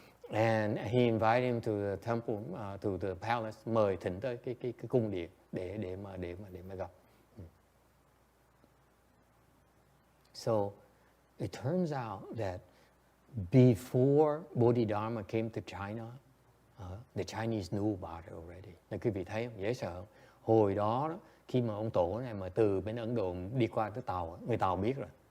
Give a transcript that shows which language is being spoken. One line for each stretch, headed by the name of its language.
English: And he invited him to the temple, to the palace,
Vietnamese: mời thỉnh tới cái cung điện để mà gặp.
English: So it turns out that before Bodhidharma came to China, the Chinese knew about it already.
Vietnamese: Nên quý vị thấy không? Dễ sợ không? Hồi đó khi mà ông tổ này mà từ bên Ấn Độ đi qua tới Tàu, người Tàu biết rồi.